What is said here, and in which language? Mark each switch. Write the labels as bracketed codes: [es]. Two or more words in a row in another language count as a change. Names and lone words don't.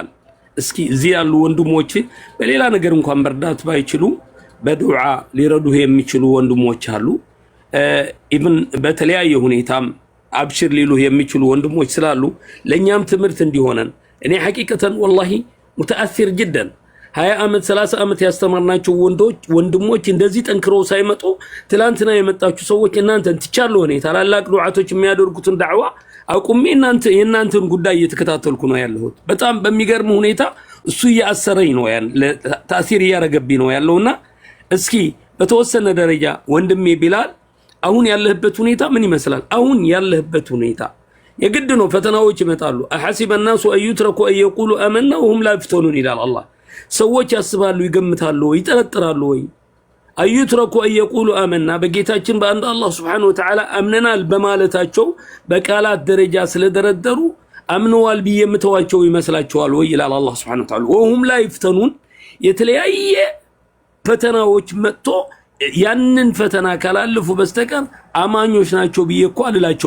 [am] እስኪ እዚህ ያሉ ወንድሞች በሌላ ነገር እንኳን መርዳት ባይችሉ በዱዓ ሊረዱህ የሚችሉ ወንድሞች አሉ። ኢቭን በተለያየ ሁኔታም አብሽር ሊሉህ የሚችሉ ወንድሞች ስላሉ ለኛም ትምህርት እንዲሆነን እኔ [ar] حقيقة والله متأثر جدا [am] 20 ዓመት 30 ዓመት ያስተማርናቸው ወንድሞች እንደዚህ ጠንክረው ሳይመጡ ትላንትና የመጣችሁ ሰዎች እናንተን ትቻለው ነው ታላላቅ ዱዓቶች የሚያደርጉትን ዳዕዋ አቁሜ የናንተን ጉዳይ እየተከታተልኩ ነው ያለሁት። በጣም በሚገርም ሁኔታ እሱ ያሰረኝ ነው ታሲር ያረገብኝ ነው ያለውና እስኪ በተወሰነ ደረጃ ወንድሜ ቢላል አሁን ያለህበት ሁኔታ ምን ይመስላል? አሁን ያለህበት ሁኔታ የግድ ነው ፈተናዎች ይመጣሉ። [ar] أحسب الناس أن يتركوا أن يقولوا آمنا وهم لا يفتنون [am] ይላል አላህ። ሰዎች ያስባሉ ይገምታሉ ይጠረጥራሉ ወይ [ar] ايتركوا ان يقولوا آمنا [am] በጌታችን በአንድ አላህ [ar] سبحانه وتعالى [am] አምነናል በማለታቸው በቃላት ደረጃ ስለደረደሩ አምነዋል ብዬ የምተዋቸው ይመስላችኋል ወይ ይላል አላህ [ar] سبحانه وتعالى وهم لا يفتنون [am] የተለያየ ፈተናዎች መጥቶ ያንን ፈተና ካላለፉ በስተቀር አማኞች ናቸው ብዬ እኮ አልላቸውም